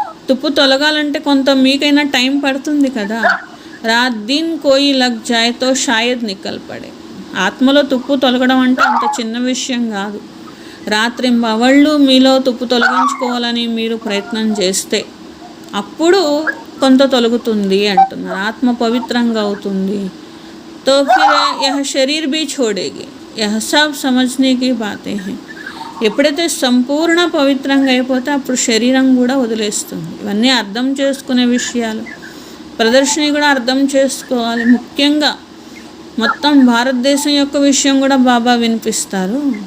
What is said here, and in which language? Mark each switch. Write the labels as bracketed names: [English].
[Telugu] తుప్పు తొలగాలంటే కొంత మీకైనా టైం పడుతుంది కదా. [Hindi] రాత్ దిన్ కోయి లగ్ జాయ్ తో షాయద్ నికల్ పడే. [Telugu] ఆత్మలో తుప్పు తొలగడం అంటే అంత చిన్న విషయం కాదు. రాత్రింబవళ్ళు మీలో తుప్పు తొలగించుకోవాలని మీరు ప్రయత్నం చేస్తే అప్పుడు కొంత తొలగుతుంది అంటున్నారు. ఆత్మ పవిత్రంగా అవుతుంది. [Hindi] तो फिर यह शरीर भी छोड़ेगी. यह सब समझने की बातें हैं. [Telugu] ఎప్పుడైతే సంపూర్ణ పవిత్రంగా అయిపోతే అప్పుడు శరీరం కూడా వదిలేస్తుంది. ఇవన్నీ అర్థం చేసుకునే విషయాలు. ప్రదర్శన కూడా అర్థం చేసుకోవాలి. ముఖ్యంగా మొత్తం భారతదేశం యొక్క విషయం కూడా బాబా వినిపిస్తారు.